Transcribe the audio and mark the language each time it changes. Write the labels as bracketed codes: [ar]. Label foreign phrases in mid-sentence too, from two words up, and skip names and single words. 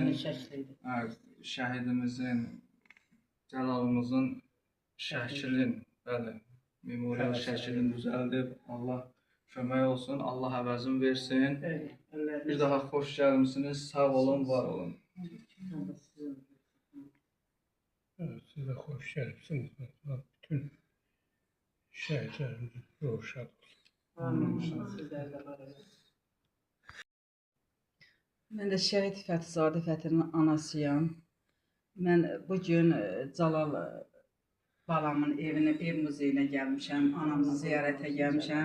[az] Şəhidimizin, Cəlalımızın şəklin, bəli, memorial şəklin düzəldib. Allah kömək olsun, Allah əvəzin versin. Bir daha xoş gəlmişsiniz, sağ olun, var olun. [tr] Evet, siz de hoş geldiniz. Bütün şehitlerimiz roşad olsun. [az] Mən də şəhid Fəthizadə Fətinin anasıyam. Mən bu gün Cəlal balamın evinə, ev muzeyinə gəlmişəm, anamızı ziyarətə gəlmişəm.